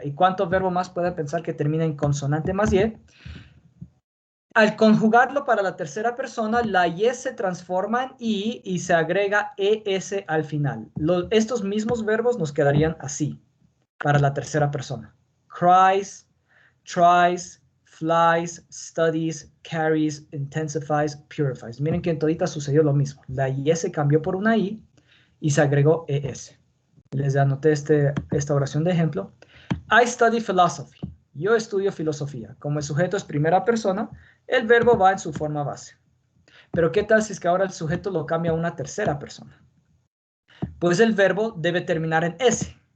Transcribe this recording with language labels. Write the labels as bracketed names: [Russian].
[Spanish] ¿Y cuántos verbos más puede pensar que termina en consonante más y? Al conjugarlo para la tercera persona, la y se transforma en y se agrega es al final. Estos mismos verbos nos quedarían así para la tercera persona. [English] Cries, tries, flies, studies, carries, intensifies, purifies. [Spanish] Miren que en todita sucedió lo mismo. La y se cambió por una y se agregó es. Les anoté esta oración de ejemplo. [English] I study philosophy. [Spanish] Yo estudio filosofía. Como el sujeto es primera persona, el verbo va en su forma base. Pero ¿qué tal si es que ahora el sujeto lo cambia a una tercera persona? Pues el verbo debe terminar en S.